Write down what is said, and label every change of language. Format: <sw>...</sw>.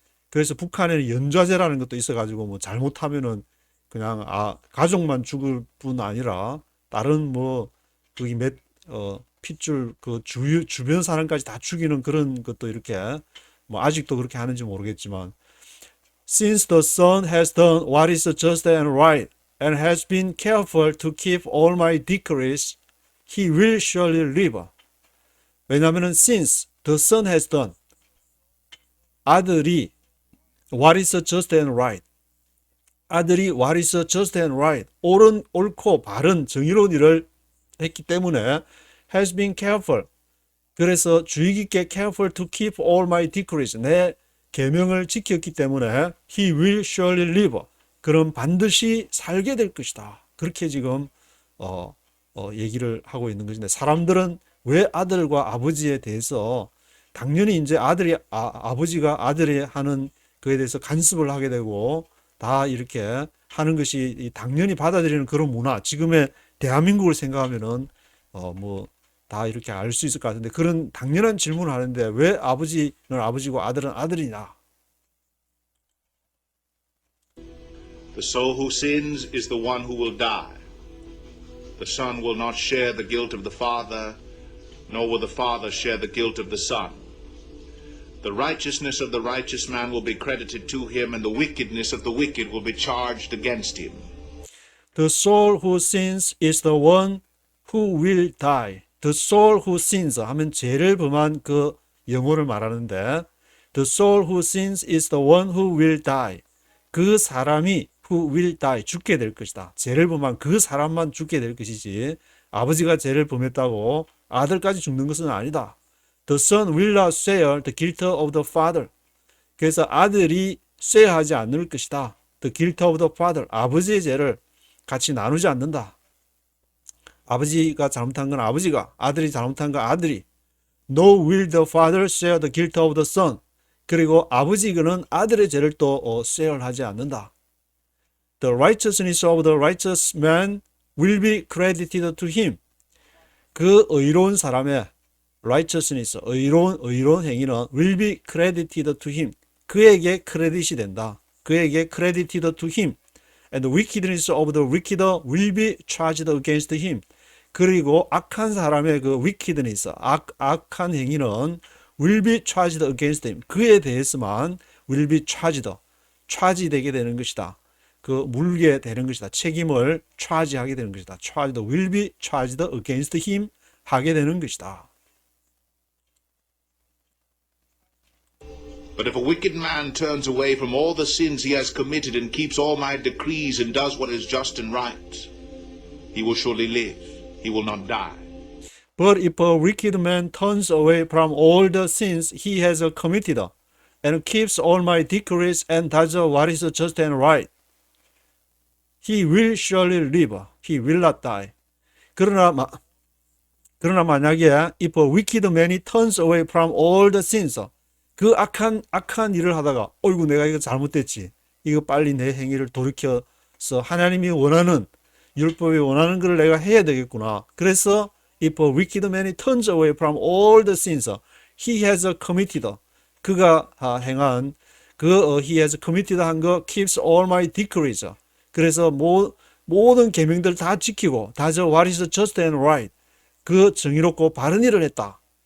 <ko>그래서 북한에는 연좌제라는 것도 있어가지고 뭐 잘못하면은 그냥 가족만 죽을 뿐 아니라 다른 뭐 거기 핏줄 그 주변 사람까지 다 죽이는 그런 것도 이렇게 뭐 아직도 그렇게 하는지 모르겠지만</ko> <en>Since the son has done what is just and right and has been careful to keep all my decrees, he will surely live. 왜냐하면은 since the son has done</en> <ko>아들이</ko> <en>what is just and right 아들이 what is just and right</en> <ko>옳고 바른 정의로운 일을 했기 때문에</ko> <en>has been careful.</en> <ko>그래서 주의 깊게</ko> <en>careful to keep all my decrees.</en> <ko>내 계명을 지켰기 때문에</ko> <en>he will surely live.</en> <ko>그럼 반드시 살게 될 것이다. 그렇게 지금 얘기를 하고 있는 것인데 사람들은 왜 아들과 아버지에 대해서 당연히 이제 아버지가 아들이 하는 그에 대해서 간섭을 하게 되고 다 이렇게 하는 것이 당연히 받아들이는 그런 문화. 지금의 대한민국을 생각하면은 뭐 다 이렇게 알 수 있을 것 같은데 그런 당연한 질문을 하는데 왜 아버지는 아버지고 아들은 아들이냐?</ko> <en>The soul who sins is the one who will die. The son will not share the guilt of the father, nor will the father share the guilt of the son. The righteousness of the righteous man will be credited to him, and the wickedness of the wicked will be charged against him. The soul who sins is the one who will die. The soul who sins</en> <ko>하면 죄를 범한 그 영혼을 말하는데</ko> <en>The soul who sins is the one who will die.</en> <ko>그 사람이</ko> <en>who will die</en> <ko>죽게 될 것이다. 죄를 범한 그 사람만 죽게 될 것이지 아버지가 죄를 범했다고 아들까지 죽는 것은 아니다.</ko> <en>The son will not share the guilt of the father.</en> <ko>그래서 아들이 쇠하지 않을 것이다.</ko> <en>The guilt of the father.</en> <ko>아버지의 죄를 같이 나누지 않는다. 아버지가 잘못한 건 아버지가, 아들이 잘못한 건 아들이.</ko> <en>No will the father share the guilt of the son.</en> <ko>그리고 아버지는 아들의 죄를 또 share하지 않는다.</ko> <en>The righteousness of the righteous man will be credited to him.</en> <ko>그 의로운 사람의 righteousness, 의로운 행위는</ko> <en>will be credited to him.</en> <ko>그에게 크레딧이 된다. 그에게</ko> <en>credited to him. And the wickedness of the wicked will be charged against him.</en> <ko>그리고 악한 사람의 그 wickedness, 악한 행위는</ko> <en>will be charged against him.</en> <ko>그에 대해서만</ko> <en>will be charge되게</en> <ko>되는 것이다. 그 물게 되는 것이다. 책임을 charge하게 되는 것이다.</ko> <en>will be charged against him 하게 되는 것이다. But if a wicked man turns away from all the sins he has committed and keeps all my decrees and does what is just and right, he will surely live. He will not die. But if a wicked man turns away from all the sins he has committed and keeps all my decrees and does what is just and right, he will surely live. He will not die.</en> <ko>그러나 만약에</ko> <en>if a wicked man turns away from all the sins,</en> <ko>그 악한 일을 하다가 어이구 내가 이거 잘못됐지. 이거 빨리 내 행위를 돌이켜서 하나님이 원하는 율법이 원하는 걸 내가 해야 되겠구나.</ko> <en>그래서 if a wicked man turns away from all the sins he has committed,</en> <ko>그가 행한</ko> <en>he has committed</en> <ko>한 거</ko> <en>keeps all my decrees.</en> <ko>그래서 모든 계명들 다 지키고</ko> <en>does what is just and right,</en> <ko>그 정의롭고 바른 일을 했다.</ko>